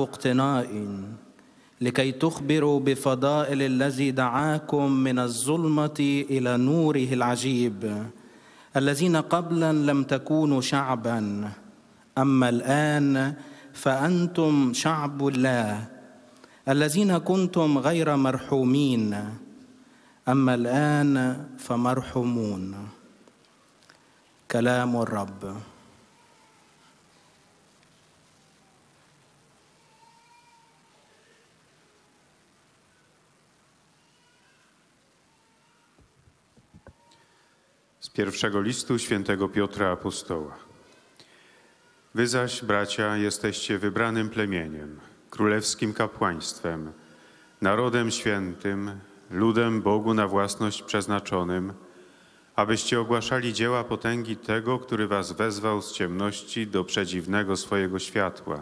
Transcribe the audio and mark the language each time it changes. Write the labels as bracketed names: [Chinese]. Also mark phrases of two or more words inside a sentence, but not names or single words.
[Arabic] اقتناء لكي تخبروا بفضائل الذي دعاكم من الظلمة إلى نوره العجيب الذين قبلا لم تكونوا شعبا أما الآن فأنتم شعب الله الذين كنتم غير مرحومين أما الآن فمرحومون. كلام الرب. [Polish] Z pierwszego listu świętego Piotra Apostoła. Wy zaś, bracia, jesteście wybranym plemieniem, królewskim kapłaństwem, narodem świętym, ludem Bogu na własność przeznaczonym, abyście ogłaszali dzieła potęgi tego, który was wezwał z ciemności do przedziwnego swojego światła.